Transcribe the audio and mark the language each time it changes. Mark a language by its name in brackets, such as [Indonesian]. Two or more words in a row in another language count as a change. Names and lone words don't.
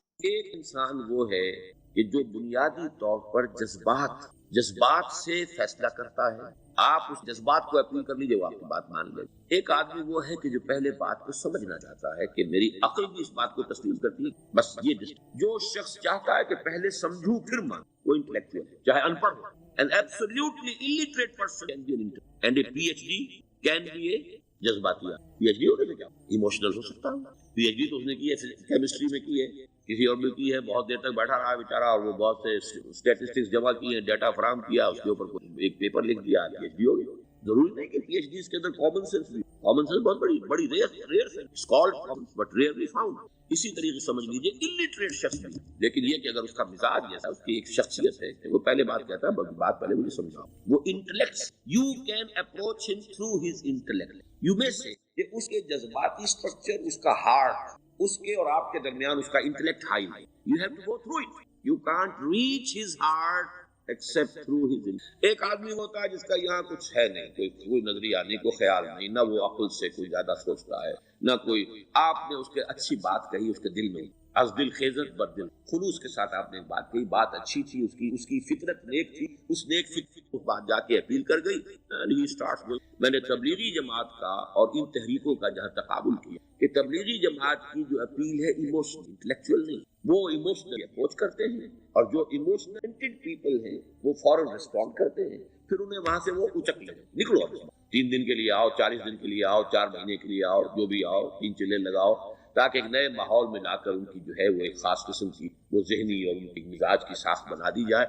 [Urdu] ایک انسان وہ ہے کہ جو بنیادی طور پر جذبات سے فیصلہ کرتا ہے. آپ اس جذبات کو اپیل کر لیجیے وہ آپ کی بات مان لے. ایک آدمی وہ ہے کہ جو پہلے بات کو سمجھنا چاہتا ہے کہ میری عقل بھی اس بات کو تسلیم کرتی ہے. بس یہ جو شخص چاہتا ہے کہ پہلے سمجھوں پھر مان، وہ انٹلیکچوئل ہے چاہے ان پڑھ ہو. [English] An absolutely illiterate person can be an intellectual and a PhD can be a جذباتی. [Urdu] PhD ہونے سے کیا ایموشنل ہو سکتا ہے. PhD تو اس نے کی ہے کیمسٹری میں کی ہے، کسی اور میں کی ہے، بہت دیر تک بیٹھا رہا بیچارہ اور وہ بہت سے اسٹیٹسٹکس جمع کیے ہیں، ڈیٹا فراہم کیا، اس کے اوپر ایک پیپر لکھ دیا، PhD ہو گئی. ضروری نہیں کہ پی ایچ ڈی اس کے اندر [English] common sense [Urdu] بھی، [English] common sense [Urdu] بہت بڑی ریئر ہے، [English] called common but rarely found. [Urdu] اسی طریقے سمجھ لیجیے الٹریٹ شخص بھی، لیکن یہ کہ اگر اس کا مزاج جیسا، اس کی ایک شخصیت ہے کہ وہ پہلے بات کہتا ہے، بات پہلے مجھے سمجھاؤ، وہ انٹلیکٹ، [English] you can approach him through his intellect. [Urdu] یو میں سے کہ اس کے جذباتی اسٹرکچر، اس کا ہارٹ، اس کے اور آپ کے درمیان اس کا انٹلیکٹ ہائی ہے. [English] You have to go through it. You can't reach his heart except through his. [Urdu] ایک آدمی ہوتا ہے جس کا یہاں کچھ ہے نہیں، کوئی نظریہ نہیں، کوئی خیال نہیں، نہ وہ عقل سے کوئی زیادہ سوچتا ہے، نہ کوئی، آپ نے اس کے اچھی بات کہی، اس کے دل میں [Persian] از دل خیزت بر دل، [Urdu] خلوص کے ساتھ آپ نے بات کہی، بات اچھی تھی، اس کی فطرت نیک تھی، اس نیک فطرت اس بات جا کے اپیل کر گئی. میں نے تبلیغی جماعت کا اور ان تحریکوں کا جہاں تقابل کیا کہ تبلیغی جماعت کی جو اپیل ہے ایموشنل، انٹلیکچوئل نہیں، وہ ایموشنل اپروچ کرتے ہیں، اور جو [English] emotional people [Urdu] ہیں وہ فوراً ریسپونڈ کرتے ہیں، پھر انہیں وہاں سے وہ اچک لیں، نکلو 3 دن کے لیے آؤ، 40 دن کے لیے آؤ، 4 مہینے کے لیے آؤ، جو بھی آؤ، 3 چلے لگاؤ، تاکہ ایک نئے ماحول میں لا کر ان کی جو ہے وہ ایک خاص قسم کی وہ ذہنی اور ان کی مزاج کی ساخت بنا دی جائے.